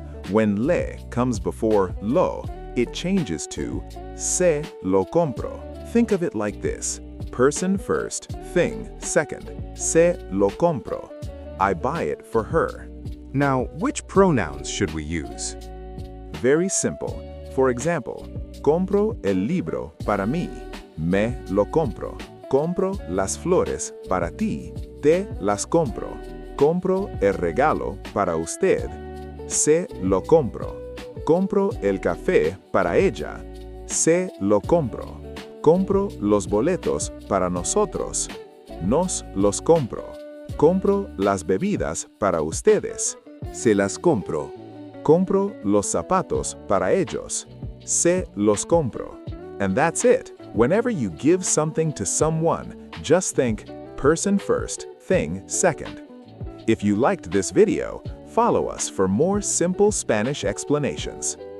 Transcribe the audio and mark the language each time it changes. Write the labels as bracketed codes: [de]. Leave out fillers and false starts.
[en] When le comes before lo, it changes to [es] se lo compro. [en] Think of it like this. Person first, thing second. [es] Se lo compro. [en] I buy it for her. Now, which pronouns should we use? Very simple. For example, [es] compro el libro para mí. Me lo compro. Compro las flores para ti. Te las compro. Compro el regalo para usted. Se lo compro. Compro el café para ella. Se lo compro. Compro los boletos para nosotros. Nos los compro. Compro las bebidas para ustedes. Se las compro. Compro los zapatos para ellos. Se los compro. [en] And that's it. Whenever you give something to someone, just think person first, thing second. If you liked this video, follow us for more simple Spanish explanations.